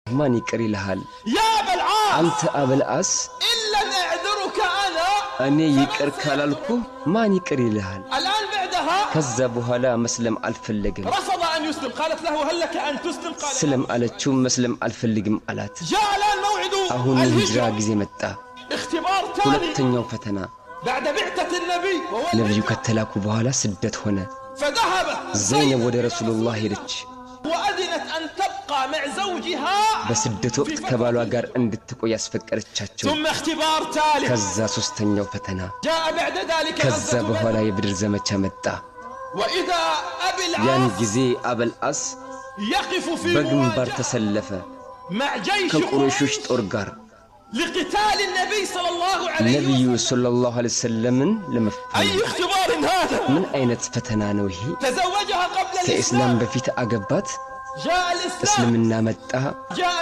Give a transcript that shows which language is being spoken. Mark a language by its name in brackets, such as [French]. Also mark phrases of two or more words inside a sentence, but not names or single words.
[Amharic] ማን ይቅር ይልሃል [Arabic] يا أبا العاص [Amharic] አንተ አበልአስ [Arabic] إن لم أعذرك أنا [Amharic] እኔ ይቅር ካላልኩ ማን ይቅር ይልሃል [Arabic] الآن بعدها [Amharic] ከዛ በኋላ መስለም አልፈለግም [Arabic] رفض أن يسلم قالت له هل لك أن تسلم قال [Amharic] سلم አለችው መስለም አልፈልግም አላት [Arabic] جاء الآن موعد [Amharic] አሁን ሂጅራ ጊዜ መጣ [Arabic] اختبار ثاني [Amharic] ሁለተኛው ፈተና [Arabic] بعد بعثة النبي [Amharic] ነብዩ ከተላኩ በኋላ ስደት ሆነ [Arabic] فذهب [Amharic] ዘይነብ ወደ ረሱላህ ሄደች [Arabic] وأذنت أن تبقى مع زوجها [Amharic] በስደት ወቅት ከባሏ ጋር እንድትቆይ ያስፈቀደቻቸው [Arabic] ثم اختبار ثالث [Amharic] ከዛ ሶስተኛው ፈተና [Arabic] جاء بعد ذلك [Amharic] ከዛ በኋላ የብድር ዘመቻ መጣ [Arabic] وإذا أبي [Amharic] ያን [Arabic] العاص [Amharic] ጊዜ አበልአስ [Arabic] يقف في [Amharic] በግንባር [Arabic] مواجهة [Amharic] ተሰለፈ [Arabic] مع جيش [Amharic] ከቁረይሾች ጦር ጋር [Arabic] لقتال النبي صلى الله عليه [Amharic] ነብዩ [Arabic] وسلم صلى الله عليه وسلم [Amharic] ለመፋለም [Arabic] أي اختبار هذا [Amharic] ምን አይነት ፈተና ነው ይሄ [Arabic] تزوجها قبل [Amharic] ከኢስላም [Arabic] الإسلام [Amharic] በፊት አገባት [Arabic] جاء الإسلام [Amharic] እስልምና መጣ [Arabic] جاء